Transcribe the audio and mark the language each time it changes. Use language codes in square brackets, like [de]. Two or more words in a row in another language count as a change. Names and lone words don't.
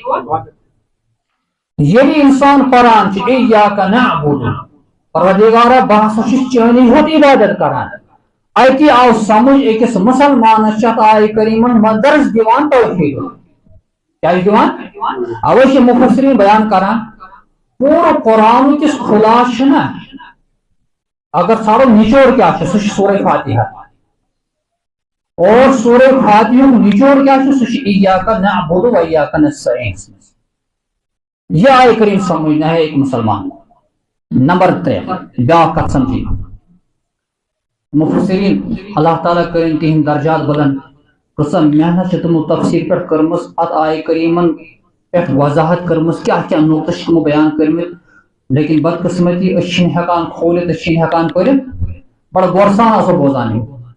[ks] ییٚلہِ انسان پران چھُ [ar] ایاک نعبد [ks] پروردگارا بہ ہسا چھُس چٲنی یوت عبادت کران اتہِ آو سمجھ أکِس مسلمانس چھِ اتھ آیہِ کریٖمن منٛز درس دِوان توحیٖد کیٛاہ چھُ دِوان اوے چھِ مفسرین بیان کران پوٗرٕ قرآن کِس خُلاصہٕ چھُ نہ اگر ژھانڈو نچوڑ کیٛاہ چھُ سُہ چھُ سورہ فاتحہ اور سورہ فاتحہُک نچوڑ کیٛاہ چھُ سُہ چھُ [ar] ایاک نعبد و ایاک نستعین [ks] یہ آیہِ کریم [ur] سمجھنا ہے ایک مسلمان [ks] نمبر 3 بیاکھ کتھ سمجھی مفسرین اللہ تعالیٰ کرن تہند درجات بلند کۭژاہ محنت چھِ تِمو تفسیٖر پٮ۪ٹھ کٔرمٕژ اتھ آیہِ کریٖمن پٮ۪ٹھ وضاحت کٔرمٕژ کیٛاہ کیٛاہ نقطہٕ چھِ تِمو بیان کٔرمٕتۍ لیکن بدقسمتی أسۍ چھِنہٕ ہٮ۪کان کھوٗلِتھ أسۍ چھِنہٕ ہٮ۪کان پٔرِتھ بڑٕ غورٕ سان آسو بوزان یہِ